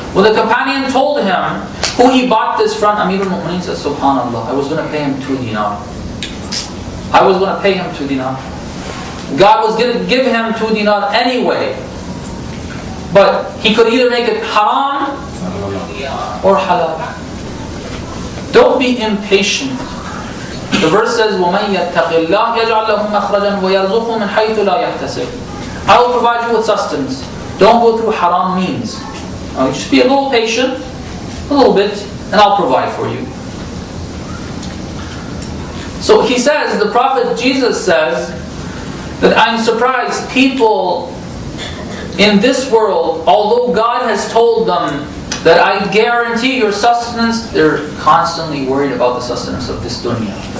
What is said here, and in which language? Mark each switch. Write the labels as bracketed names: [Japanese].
[English] When the companion told him who he bought this from, Amir al-Mu'minin said, Subhanallah, I was going to pay him 2 dinars. I was going to pay him 2 dinars. God was going to give him 2 dinars anyway. But he could either make it haram or halal. Don't be impatient. The verse says, [Arabic] وَمَنْ يَتَّقِ اللَّهِ يَجْعَلْ لَهُ مَخْرَجًا وَيَرْزُقْهُ مِنْ حَيْثُ لَا يَحْتَسِبُ. [English] I will provide you with sustenance. Don't go through haram means. Just be a little patient, a little bit, and I'll provide for you. So he says, the Prophet Jesus says, that I'm surprised people in this world, although God has told them that I guarantee your sustenance, they're constantly worried about the sustenance of this dunya.